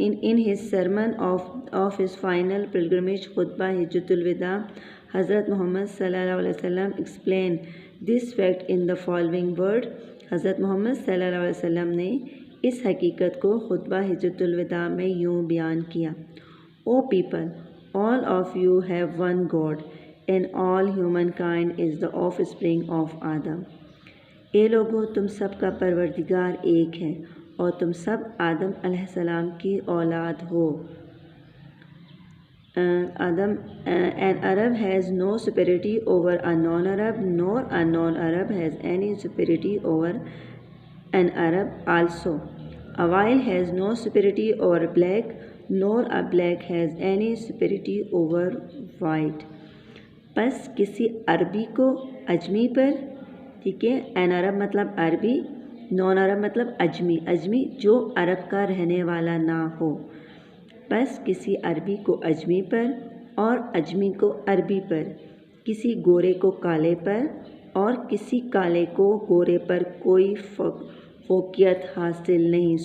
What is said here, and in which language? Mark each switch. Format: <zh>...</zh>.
<en>In his sermon of his final pilgrimage</en> <ur>خطبہ حجۃ الوداع،</ur> <en>حضرت محمد صلی اللہ علیہ وسلم explained this fact in the following word.</en> <ur>حضرت محمد صلی اللہ علیہ وسلم نے اس حقیقت کو خطبہ حجۃ الوداع میں یوں بیان کیا:</ur> <en>O people, all of you have one God, and all humankind is the offspring of Adam.</en> <ur>اے لوگو، تم سب کا پروردگار ایک ہے اور تم سب آدم علیہ السلام کی اولاد ہو.</ur> <en>An Arab has no superiority over a non-Arab, nor a non-Arab has any superiority over an Arab also. A white has no superiority over black, nor a black has any superiority over white.</en> <ur>پس کسی عربی کو اجمی پر، ٹھیک ہے،</ur> <en>an Arab</en> <ur>مطلب عربی، نان عرب مطلب اجمی، اجمی جو عرب کا رہنے والا نہ ہو. بس کسی عربی کو اجمی پر اور اجمی کو عربی پر، کسی گورے کو کالے پر اور کسی کالے کو گورے پر کوئی فوقیت حاصل نہیں.</ur>